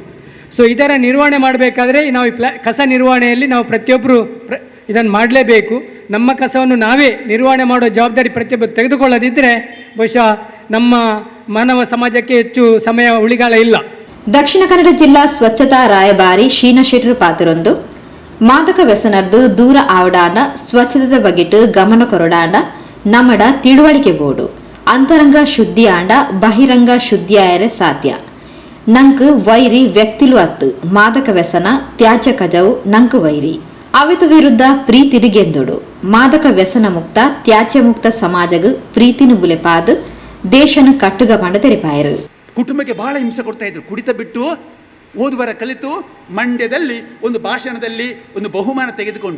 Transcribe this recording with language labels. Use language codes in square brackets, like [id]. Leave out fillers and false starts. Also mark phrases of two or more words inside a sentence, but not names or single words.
[kn] ಸೊ ಇದರ ನಿರ್ವಹಣೆ ಮಾಡಬೇಕಾದ್ರೆ ನಾವು ಈ ಕಸ ನಿರ್ವಹಣೆಯಲ್ಲಿ ನಾವು ಪ್ರತಿಯೊಬ್ಬರು ಇದನ್ನು ಮಾಡಲೇಬೇಕು. ನಮ್ಮ ಕಸವನ್ನು ನಾವೇ ನಿರ್ವಹಣೆ ಮಾಡೋ ಜವಾಬ್ದಾರಿ ಪ್ರತಿಯೊಬ್ಬರು ತೆಗೆದುಕೊಳ್ಳದಿದ್ದರೆ ಬಹುಶಃ ನಮ್ಮ ಮಾನವ ಸಮಾಜಕ್ಕೆ ಹೆಚ್ಚು ಸಮಯ ಉಳಿಗಾಲ ಇಲ್ಲ. [tcy] ದಕ್ಷಿಣ ಕನ್ನಡ ಜಿಲ್ಲಾ ಸ್ವಚ್ಛತಾ ರಾಯಭಾರಿ ಶೀನಾ ಶೆಟ್ಟರು ಪಾತ್ರರೊಂದು ಮಾದಕ ವ್ಯಸನರ್ದು ದೂರ ಆವಡಾಂಡ ಸ್ವಚ್ಛತೆದ ಬಗೆಟ್ ಗಮನ ಕೊರಡಾಂಡ ನಮ್ಮಡ ತಿಳುವಳಿಕೆ ಬೋರ್ಡು ಅಂತರಂಗ ಶುದ್ಧಿ ಆಂಡ ಬಹಿರಂಗ ಶುದ್ಧಿಯಾಯರೆ ಸಾಧ್ಯ. ನಂಕ್ ವೈರಿ ವ್ಯಕ್ತಿಲು ಅತ್ತು ಮಾದಕ ವ್ಯಸನ ತ್ಯಾಜ್ಯ ಕಜವು ನಂಕ್ ವೈರಿ ಅವಿತು ವಿರುದ್ಧ ಪ್ರೀತಿರಿಗೆಂದೊಡು ಮಾದಕ ವ್ಯಸನ ಮುಕ್ತ ತ್ಯಾಜ್ಯ ಮುಕ್ತ ಸಮಾಜಗ್ ಪ್ರೀತಿನು ಬುಲೆಪಾದ್ ದೇಶನ ಕಟ್ಟುಗ ಪಂಡ ತೆರಿಪಾಯರು. [kn] ಕುಟುಂಬಕ್ಕೆ ಬಹಳ ಹಿಂಸೆ ಕೊಡ್ತಾ ಇದ್ರು. ಕುಡಿತ ಬಿಟ್ಟು ಓದು ಬರ ಕಲಿತು ಮಂಡ್ಯದಲ್ಲಿ ಒಂದು ಭಾಷಣದಲ್ಲಿ ಒಂದು ಬಹುಮಾನ ತೆಗೆದುಕೊಂಡ್ರು.